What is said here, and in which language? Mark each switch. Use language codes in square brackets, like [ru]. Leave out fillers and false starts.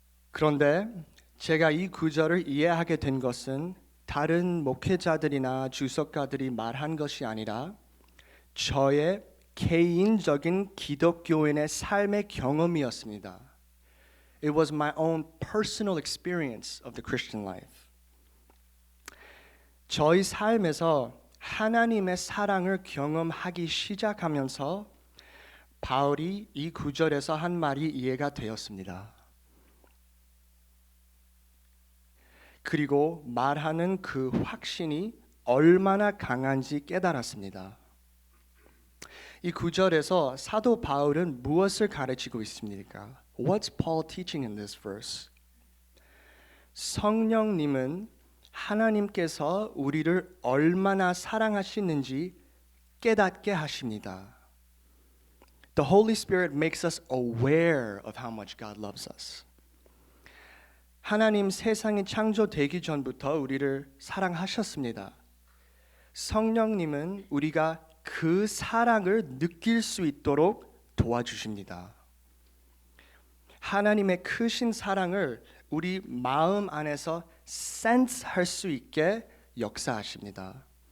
[ko] 그런데 제가 이 구절을 이해하게 된 것은 다른 목회자들이나 주석가들이 말한 것이 아니라 저의 개인적인 기독교인의 삶의 경험이었습니다. [en] It was my own personal experience of the Christian life. [ko] 저희 삶에서 하나님의 사랑을 경험하기 시작하면서 바울이 이 구절에서 한 말이 이해가 되었습니다. 그리고 말하는 그 확신이 얼마나 강한지 깨달았습니다. 이 구절에서 사도 바울은 무엇을 가르치고 있습니까? [en] What's Paul teaching in this verse? [ko] 성령님은 하나님께서 우리를 얼마나 사랑하시는지 깨닫게 하십니다. [en] The Holy Spirit makes us aware of how much God loves us. [ko] 하나님 세상이 창조되기 전부터 우리를 사랑하셨습니다. 성령님은 우리가 그 사랑을 느낄 수 있도록 도와주십니다. 하나님의 크신 사랑을 우리 마음 안에서 센스할 수 있게 역사하십니다.